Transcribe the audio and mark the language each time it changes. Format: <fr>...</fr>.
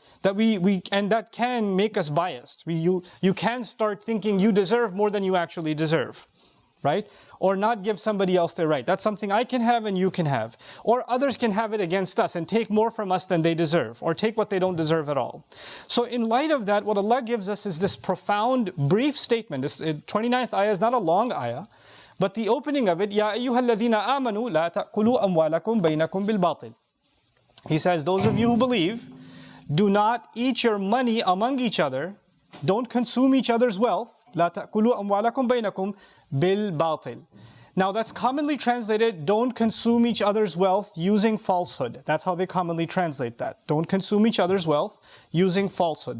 <en>That and that can make us biased. You can start thinking you deserve more than you actually deserve. Right? Or not give somebody else their right. That's something I can have and you can have. Or others can have it against us and take more from us than they deserve. Or take what they don't deserve at all. So in light of that, what Allah gives us is this profound, brief statement. This 29th ayah is not a long ayah.</en> <ar>But the opening of it, يَا أَيُّهَا الَّذِينَ آمَنُوا لَا تَأْكُلُوا أَمْوَالَكُمْ بَيْنَكُمْ بِالْبَاطِلِ.</ar> <en>He says, those of you who believe, do not eat your money among each other. Don't consume each other's wealth.</en> <ar>لَا تَأْكُلُوا أَمْوَالَكُمْ بَيْنَكُمْ بِالْبَاطِلِ.</ar> <en>Now that's commonly translated, don't consume each other's wealth using falsehood. That's how they commonly translate that. Don't consume each other's wealth using falsehood.</en>